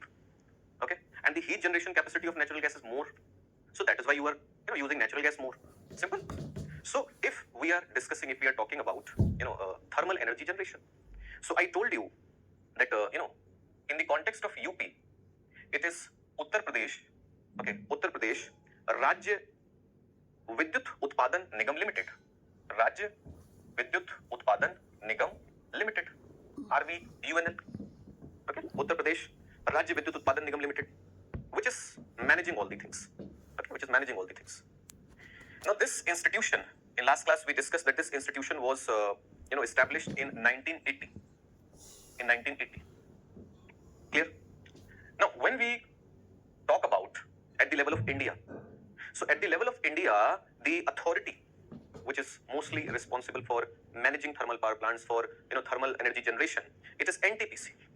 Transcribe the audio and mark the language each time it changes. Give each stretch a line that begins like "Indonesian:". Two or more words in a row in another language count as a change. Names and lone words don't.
English: Okay, and the heat generation capacity of natural gas is more, so that is why you are using natural gas more. Simple. So if we are discussing, if we are talking about thermal energy generation, so I told you that in the context of UP, it is Uttar Pradesh. Okay, Uttar Pradesh Rajya Vidyut Utpadan Nigam Limited. Rajya Vidyut Utpadan Nigam Limited. RVUNL. Okay, Uttar Pradesh Rajya Vidyut Utpadan Nigam Limited, which is managing all the things. Okay, which is managing all the things. Now, this institution, in last class we discussed that this institution was established in 1980. In 1980. Clear? Now, when we talk about at the level of India, so at the level of India, the authority which is mostly responsible for managing thermal power plants for thermal energy generation, it is NTPC.